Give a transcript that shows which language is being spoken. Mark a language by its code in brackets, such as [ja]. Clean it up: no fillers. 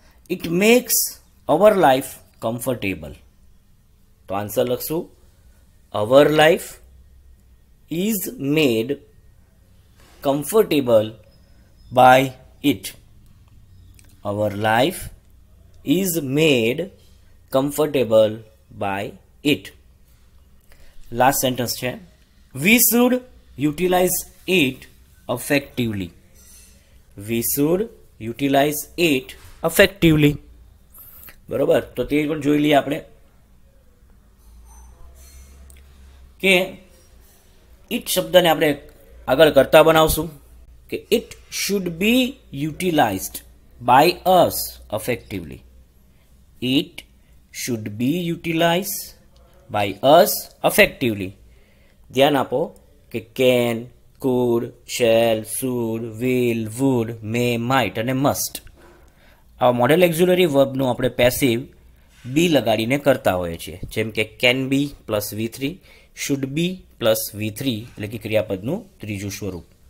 [en] It makes our life comfortable. [gu] તો answer લખશું, [en] Our life is made comfortable by it. Our life is made comfortable by it. Last sentence છે, we should utilize it effectively. We should utilize it effectively. [gu] બરોબર. તો તે પણ જોઈ લઈએ આપણે કે ઇટ શબ્દને આપણે આગળ કરતા બનાવશું કે [en] It should be utilized by us effectively. It should be utilized by us effectively. [gu] ધ્યાન આપો કે can, food, shell, should, will, wood, May, might અને મસ્ટ આવા મોડેલ એક્ઝ્યુલરી વર્બનું આપણે પેસિવ બી લગાડીને કરતા હોઈએ છીએ. જેમ કે [en] can be plus V3, [gu] should be plus V3 એટલે કે ક્રિયાપદનું ત્રીજું સ્વરૂપ.